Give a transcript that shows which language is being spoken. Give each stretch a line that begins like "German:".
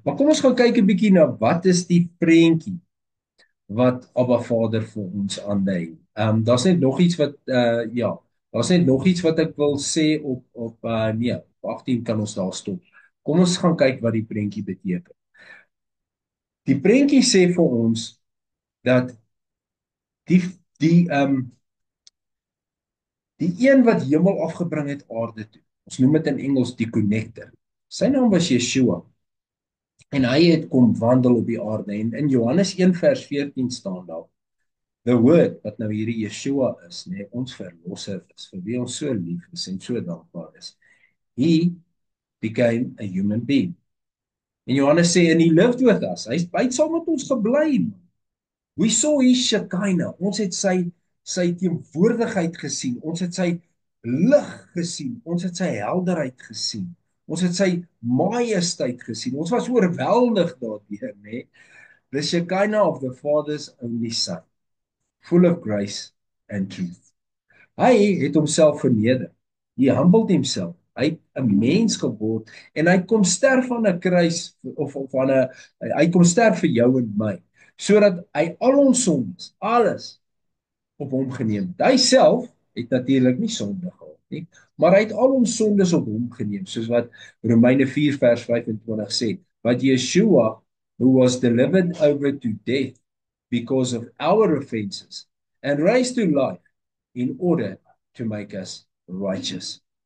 Afrikaans: Maar kom ons gaan kyk 'n bietjie na wat is die prentjie wat Abba Vader vir ons aandui. Daar's net nog iets wat daar's net nog iets wat ek wil sê op 18 kan ons daar stop. Kom ons gaan kyk wat die prentjie beteken. Die prentjie sê vir ons dat die een wat hemel afgebring het aarde toe. Ons noem dit in Engels die connector. Sy naam was Yeshua. En hy het kom wandel op die aarde en in Johannes 1 vers 14 staan daar:
English: The word
Afrikaans: wat nou hierdie Yeshua is, né, ons verlosser is, vir wie ons so lief is en so dankbaar is.
English: He became a human being.
Afrikaans: En Johannes sê
English: and he lived with us.
Afrikaans: Hy het saam met ons gebly.
English: We saw his Shekinah.
Afrikaans: Ons het sy teenwoordigheid gesien. Ons het sy lig gesien. Ons het sy helderheid gesien. Ons het sy majesteit gesien. Ons was oorweldig daardeur, né?
English: The Shekinah of the Father's only Son, full of grace and truth.
Afrikaans: Hy het homself verneder.
English: He humbled himself.
Afrikaans: Hy het 'n mens geword en hy kom sterf aan 'n kruis of aan 'n hy kom sterf vir jou en my, sodat hy al ons sondes, alles op hom geneem het. Hy self het natuurlik nie sonde gehad nie, maar hy het al ons sondes op hom geneem, soos wat Romeine 4 vers 25 sê.
English: But Yeshua, who was delivered over to death because of our offenses and raised to life in order to make us righteous.